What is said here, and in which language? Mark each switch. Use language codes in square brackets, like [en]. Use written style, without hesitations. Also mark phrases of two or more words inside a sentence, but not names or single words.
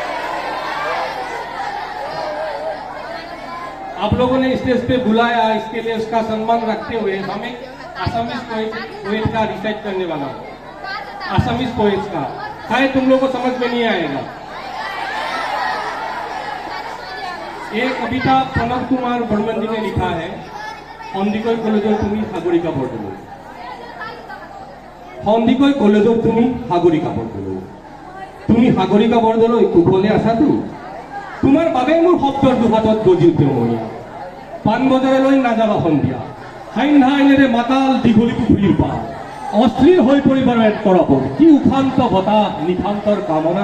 [hi] आप लोगों ने स्टेज पे बुलाया, इसके लिए उसका सम्मान रखते हुए हमें [en] Assamese poet [hi] का रिसाइट करने वाला हूँ। [en] Assamese poets [hi] का शायद तुम लोगों को समझ में नहीं आएगा। ये कविता प्रणव कुमार बर्मन जी ने लिखा है। [as] সন্দিকৈ কলেজৰ তুমি সাগৰিকা বৰদলৈ, সন্দিকৈ কলেজৰ তুমি সাগৰিকা বৰদলৈ, তুমি সাগৰিকা বৰদলৈ কুশলে আছাতো? তোমাৰ বাবে মোৰ শব্দৰ দুহাতত গজি উঠে মৰিয়া। পাণবজাৰলৈ নাযাবা সন্ধিয়া, সান্ধ্যা আইনেৰে মাতাল দীঘলী পুখুৰীৰ পাৰ, অস্থিৰ হৈ পৰিবাৰ এক তৰপত, কি উশান্ত বতাহ নিশান্তৰ কামনা।